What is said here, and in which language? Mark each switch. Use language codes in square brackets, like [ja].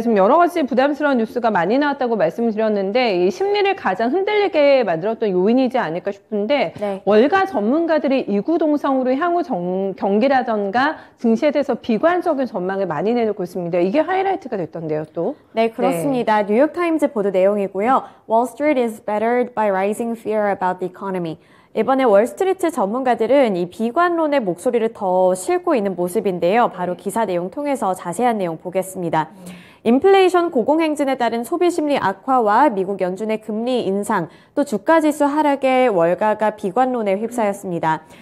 [ko] 지금 여러 가지 부담스러운 뉴스가 많이 나왔다고 말씀을 드렸는데 이 심리를 가장 흔들리게 만들었던 요인이지 않을까 싶은데 네. 월가 전문가들이 이구동성으로 향후 경기라던가 증시에 대해서 비관적인 전망을 많이 내놓고 있습니다. 이게 하이라이트가 됐던데요, 또. 네, 그렇습니다. 네. 뉴욕타임즈 보도 내용이고요. [en] Wall Street is battered by rising fear about the economy. [ko] 이번에 월스트리트 전문가들은 이 비관론의 목소리를 더 싣고 있는 모습인데요. 바로 기사 내용 통해서 자세한 내용 보겠습니다. 인플레이션 고공행진에 따른 소비심리 악화와 미국 연준의 금리 인상, 또 주가지수 하락에 월가가 비관론에 휩싸였습니다.